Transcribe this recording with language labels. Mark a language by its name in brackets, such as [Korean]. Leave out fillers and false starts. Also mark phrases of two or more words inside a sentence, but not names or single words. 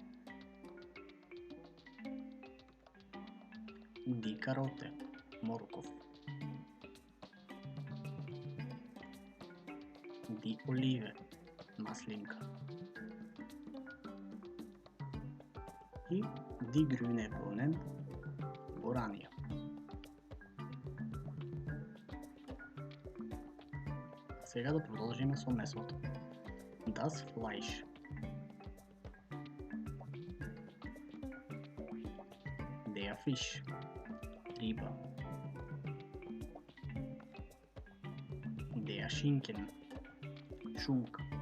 [German] Die Karote, Morkov. Die Olive, Maslinka. И die grüne Bohnen, Borania. [Bulgarian] Сега да продължим с месото. [German] Das Fleisch. Der Fisch, Riba. Der Schinken, Schunk.